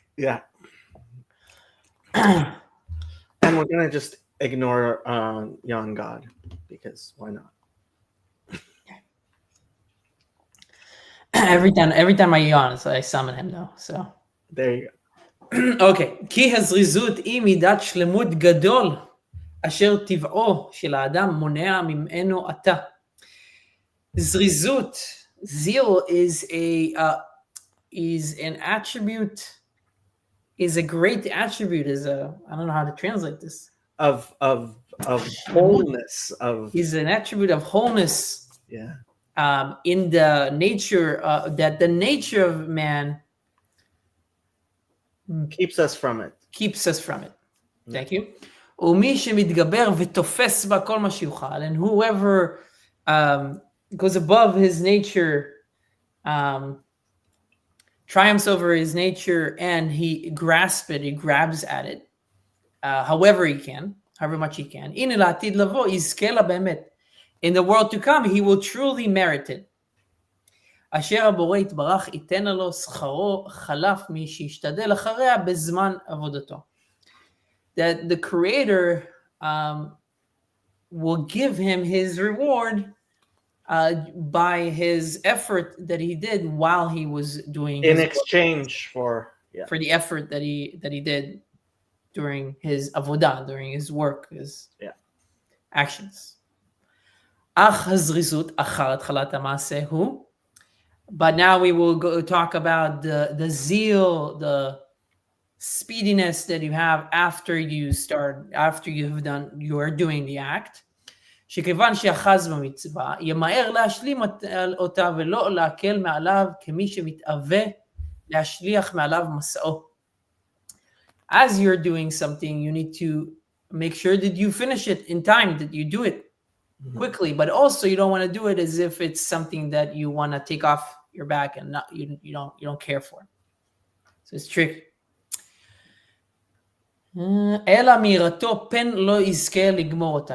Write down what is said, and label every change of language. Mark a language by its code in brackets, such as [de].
[en] Yeah. And we're gonna just ignore young God because why not? Every time I yawn, so I summon him though. So there you go. Okay. [he] כי הזריזות היא מידת שלמות גדול אשר טבעו של האדם מונע ממנו עתה. [en] זריזות, zeal is an attribute. Is a great attribute. I don't know how to translate this. Of wholeness. Is an attribute of wholeness. Yeah. In the nature that the nature of man keeps us from it. Thank you. [he] ומי שמתגבר ותופס בה כל מה שיוכל, [en] and whoever goes above his nature, triumphs over his nature, and he grabs at it, however much he can. [he] הנה לעתיד לבוא, יזכה לה באמת. [en] In the world to come, he will truly merit it. [he] אשר הבורא יתברך ייתן לו שכרו חלף מי שישתדל אחריה בזמן עבודתו. [en] That the Creator will give him his reward by his effort that he did while he was doing in exchange for the effort that he did during his avodah, during his work, his actions. [he] אך הזריזות אחר התחלת המעשה הוא [en] But now we will go talk about the zeal, the speediness that you have after you are doing the act. [he] שכיוון שאחז במצווה, ימהר להשלים אותה ולא להקל מעליו כמי שמתאווה להשליח מעליו מסעו. [en] As you're doing something, you need to make sure that you finish it in time, that you do it quickly, but also you don't want to do it as if it's something that you want to take off your back and not you don't care for. So it's tricky. [he] אלא מהירתו פן לא יזכה לגמור אותה.